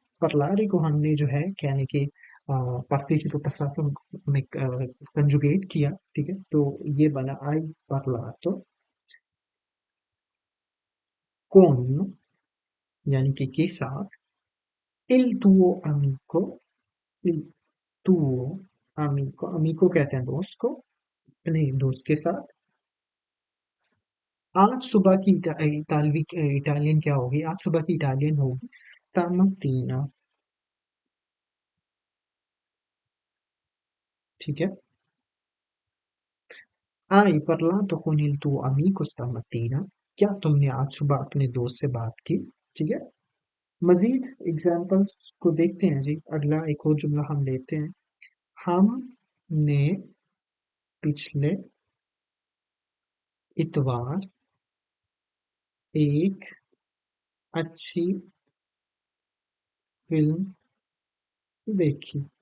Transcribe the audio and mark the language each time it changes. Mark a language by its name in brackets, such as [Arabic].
[Hindi] parlare को हमने जो है कहने के पार्टिसिपल passato में कंजुगेट किया, ठीक है, तो ये बना [Italian] hai parlato con, [Hindi] यानी कि के साथ, [Italian] il tuo amico, [Hindi] il tuo amico, amico कहते हैं दोस्त को, अपने दोस्त के साथ। आज सुबह की इटालियन क्या होगी, आज सुबह की इटालियन होगी stamattina, ठीक है। [Italian] Hai parlato con il tuo amico stamattina? [Hindi] क्या तुमने आज सुबह अपने दोस्त से बात की, ठीक है। मजीद एग्जाम्पल्स को देखते हैं जी, अगला एक और जुमला हम लेते हैं। हमने पिछले इतवार एक अच्छी फिल्म देखी।